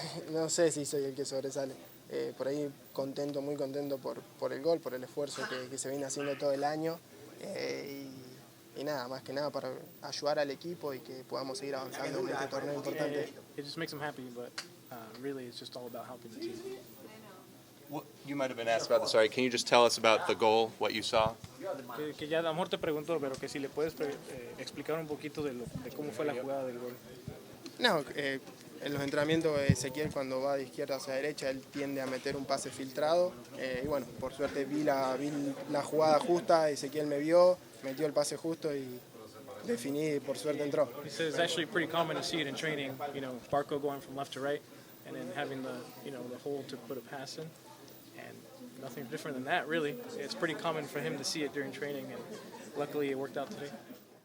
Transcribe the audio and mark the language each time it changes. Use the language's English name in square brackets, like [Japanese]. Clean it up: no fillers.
[Spanish] No sé si soy el que sobresale. Por ahí muy contento por el gol, por el esfuerzo que se viene haciendo todo el año. Y nada, más que nada para ayudar al equipo y que podamos seguir avanzando en este torneo importante. [English] It just makes him happy, but really it's just all about helping the team. You might have been asked about this. Sorry, can you just tell us about the goal, what you saw? [Spanish] Que ya a lo mejor te pregunto, pero que si le puedes explicar un poquito de cómo fue la jugada del gol. No, en los entrenamientos Ezequiel cuando va de izquierda hacia derecha, él tiende a meter un pase filtrado. Y bueno, por suerte vi la jugada justa, Ezequiel me vio, metió el pase justo y definí y por suerte entró. [English] He says it's actually pretty common to see it in training, Barco going from left to right and then having the hole to put a pass in. And nothing different than that, really. It's pretty common for him to see it during training, and luckily it worked out today.